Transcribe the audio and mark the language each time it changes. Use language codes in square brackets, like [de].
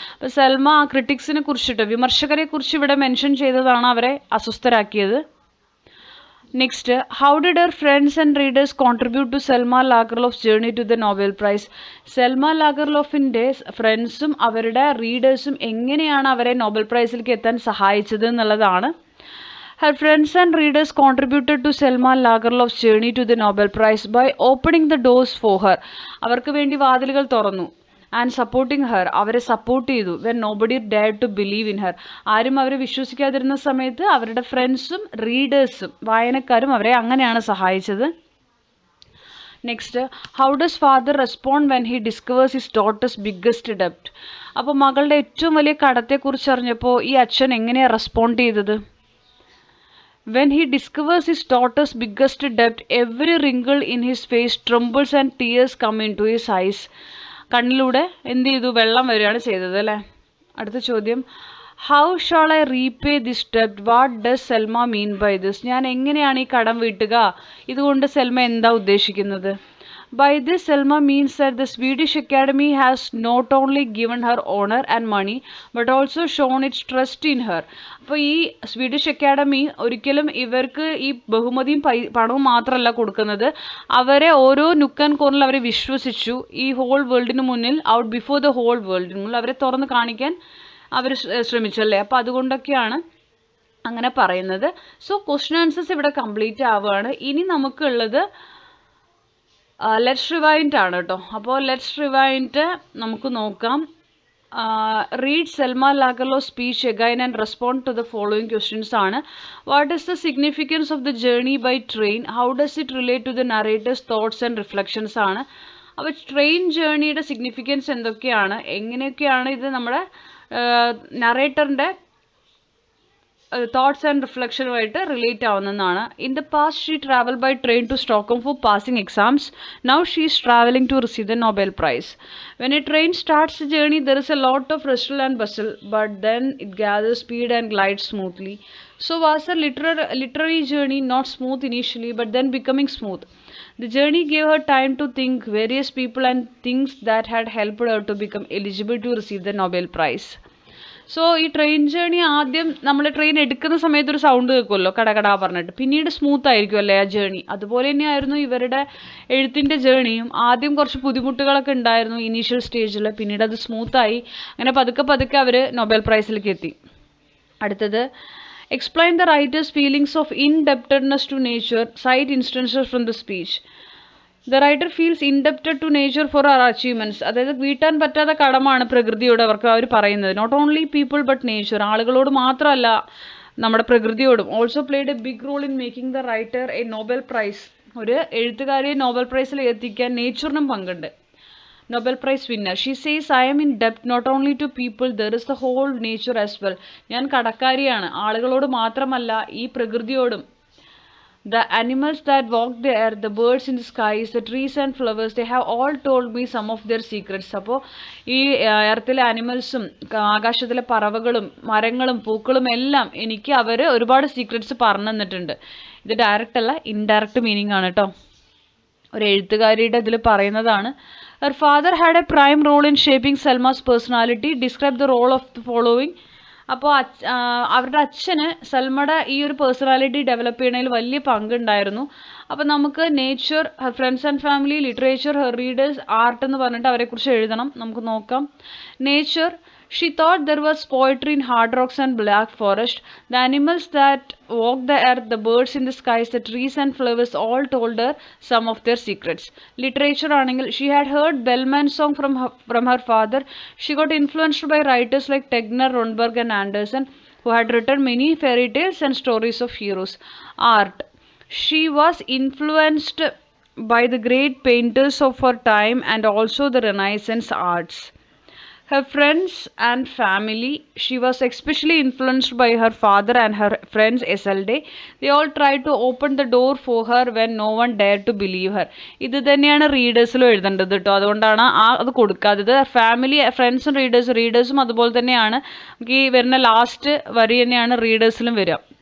[ml] അപ്പോൾ സെൽമ ആ ക്രിട്ടിക്സിനെ കുറിച്ചിട്ട്, വിമർശകരെ കുറിച്ച് ഇവിടെ മെൻഷൻ ചെയ്തതാണ് അവരെ അസ്വസ്ഥരാക്കിയത്. [en] Next, how did her friends and readers contribute to Selma Lagerlof's journey to the Nobel prize? [ml] Selma ലാഗർലോഫിൻ്റെ ഫ്രണ്ട്സും അവരുടെ റീഡേഴ്സും എങ്ങനെയാണ് അവരെ നോബൽ പ്രൈസിലേക്ക് എത്താൻ സഹായിച്ചത് എന്നുള്ളതാണ്. [en] Her friends and readers contributed to Selma Lagerlof's journey to the Nobel Prize by opening the doors for her. [ml] അവർക്ക് വേണ്ടി വാതിലുകൾ തുറന്നു. [en] and supporting her, [ml] അവരെ സപ്പോർട്ട് ചെയ്തു. [en] when nobody dared to believe in her, [ml] ആരും അവരെ വിശ്വസിക്കാതിരുന്ന സമയത്ത് അവരുടെ ഫ്രണ്ട്സും റീഡേഴ്സും വായനക്കാരും അവരെ അങ്ങനെയാണ് സഹായിച്ചത്. [en] Next, how does father respond when he discovers his daughters biggest ഡെപ്റ്റ്? [ml] അപ്പോൾ മകളുടെ ഏറ്റവും വലിയ കടത്തെക്കുറിച്ച് അറിഞ്ഞപ്പോൾ ഈ അച്ഛൻ എങ്ങനെയാണ് റെസ്പോണ്ട് ചെയ്തത്? [en] When he discovers his daughter's biggest debt, every wrinkle in his face trembles and tears come into his eyes. [ml] കണ്ണിലൂടെ എന്ത് ചെയ്തു, വെള്ളം വരികയാണ് ചെയ്തത് അല്ലേ. അടുത്ത ചോദ്യം, [en] How shawl I repay this ഡെപ്റ്റ്? What does Selma mean by this? [ml] ഞാൻ എങ്ങനെയാണ് ഈ കടം വീട്ടുക? ഇതുകൊണ്ട് സെൽമ എന്താ ഉദ്ദേശിക്കുന്നത്? [en] By this, Selma means that the Swedish Academy has not only given her honor and money, but also shown its trust in her. [ml] അപ്പോൾ ഈ Swedish academy ഒരിക്കലും ഇവർക്ക് ഈ ബഹുമതിയും പണവും മാത്രമല്ല കൊടുക്കുന്നത്, അവരെ ഓരോ നുക്ക് ആൻഡ് കോർണറിൽ അവരെ വിശ്വസിച്ചു. ഈ ഹോൾ വേൾഡിന് മുന്നിൽ, ഔട്ട് ബിഫോർ ദ ഹോൾ വേൾഡിന് മുന്നിൽ അവരെ തുറന്ന് കാണിക്കാൻ അവർ ശ്രമിച്ചല്ലേ. അപ്പോൾ അതുകൊണ്ടൊക്കെയാണ് അങ്ങനെ പറയുന്നത്. സോ ക്വസ്റ്റ്യൻ ആൻസേഴ്സ് ഇവിടെ കംപ്ലീറ്റ് ആവുകയാണ്. ഇനി നമുക്കുള്ളത് ലെറ്റ്സ് റിവൈൻഡ് ആണ് കേട്ടോ. അപ്പോൾ ലെറ്റ്സ് റിവൈൻഡ് നമുക്ക് നോക്കാം. [en] Read Selma Lagerlof speech again and respond to the following questions ആണ്. What is the significance of the journey by train? How does it relate to the narrator's thoughts and reflections ആണ്. [ml] അപ്പോൾ train ജേർണിയുടെ significance എന്തൊക്കെയാണ്, എങ്ങനെയൊക്കെയാണ് ഇത് നമ്മുടെ നറേറ്ററിൻ്റെ thoughts and റിഫ്ലക്ഷനുമായിട്ട് relate ആവുന്നതാണ്. [en] In the past she travel by train to Stockholm for passing exams. Now she is travelling to receive the Nobel prize. When a train starts a journey there is a lot of rustle and bustle, but then it gathers speed and glides smoothly. So was her literary journey not smooth initially, but then becoming smooth. The journey gave her time to think various people and things that had helped her to become eligible to receive the Nobel Prize. [ml] So ഈ train journey ആദ്യം നമ്മൾ train എടുക്കുന്ന സമയത്ത് ഒരു sound കേൾക്കുമല്ലോ, കടകടാ പറഞ്ഞിട്ട്, പിന്നീട് smooth ആയിരിക്കും അല്ലേ ആ ജേർണി. അതുപോലെ തന്നെയായിരുന്നു ഇവരുടെ എഴുത്തിൻ്റെ ജേർണിയും. ആദ്യം കുറച്ച് ബുദ്ധിമുട്ടുകളൊക്കെ ഉണ്ടായിരുന്നു ഇനീഷ്യൽ സ്റ്റേജിൽ, പിന്നീട് അത് സ്മൂത്തായി. അങ്ങനെ പതുക്കെ പതുക്കെ അവർ നൊബേൽ പ്രൈസിലേക്ക് എത്തി. [en] അടുത്തത്, explain the writer's feelings of indebtedness to nature, cite instances from the speech. The writer feels indebted to nature for അവർ achievements. [ml] അതായത് വീട്ടാൻ പറ്റാത്ത കടമാണ് പ്രകൃതിയോട് അവർക്ക് അവർ പറയുന്നത്. [en] Not only people but nature. [ml] ആളുകളോട് മാത്രമല്ല, നമ്മുടെ പ്രകൃതിയോടും. [en] Also played a big role in making the writer a Nobel prize. [ml] ഒരു എഴുത്തുകാരിയെ നോബൽ പ്രൈസിൽ എത്തിക്കാൻ നേച്ചറിനും പങ്കുണ്ട്. [en] Nobel prize winner, she says I M in ഡെപ്റ്റ് not only to people, there is the whole nature as well. [ml] ഞാൻ കടക്കാരിയാണ്, ആളുകളോട് മാത്രമല്ല ഈ പ്രകൃതിയോടും. [en] The animals that walk there, the birds in the skies, the trees and flowers, they have all told me some of their secrets. [ml] അപ്പോൾ ഈ എർത്തിലെ ആനിമൽസും ആകാശത്തിലെ പറവകളും മരങ്ങളും പൂക്കളും എല്ലാം എനിക്ക് അവർ ഒരുപാട് സീക്രറ്റ്സ് പറഞ്ഞു തന്നിട്ടുണ്ട്. ഇത് ഡയറക്റ്റ് അല്ല, ഇൻഡയറക്റ്റ് മീനിങ് ആണ് കേട്ടോ. ഒരു എഴുത്തുകാരിയുടെ ഇതിൽ പറയുന്നതാണ്. [en] Her father had a prime role in shaping Selma's personality. Describe the role of the following. [ml] അപ്പോൾ അവരുടെ അച്ഛന് സൽമയുടെ ഈ ഒരു പേഴ്സണാലിറ്റി ഡെവലപ്പ് ചെയ്യണതിൽ വലിയ പങ്കുണ്ടായിരുന്നു. അപ്പോൾ നമുക്ക് nature, her friends and family, literature, her readers, art എന്ന് പറഞ്ഞിട്ട് അവരെക്കുറിച്ച് എഴുതണം. നമുക്ക് നോക്കാം. [en] Nature, she thought there was poetry in hard rocks and black forest. The animals that walk the earth, the birds in the skies, the trees and flowers all told her some of their secrets. Literature ആണെങ്കിൽ, she had heard Bellman's song from her father. She got influenced by writers like Tegner, Ronberg and Anderson, who had written many fairy tales and stories of heroes. Art, she was influenced by the great painters of her time and also the Renaissance arts. Her friends and family, she was especially influenced by her father and her friends Isolde. They all tried to open the door for her when no one dared to believe her. [ml] ഇത് തന്നെയാണ് റീഡേഴ്സിലും എഴുതേണ്ടത് കേട്ടോ. അതുകൊണ്ടാണ് അത് കൊടുക്കാത്തത്. Family, ഫ്രണ്ട്സും റീഡേഴ്സും അതുപോലെ തന്നെയാണ്. നമുക്ക് ഈ വരുന്ന ലാസ്റ്റ് വരി തന്നെയാണ് റീഡേഴ്സിലും വരിക.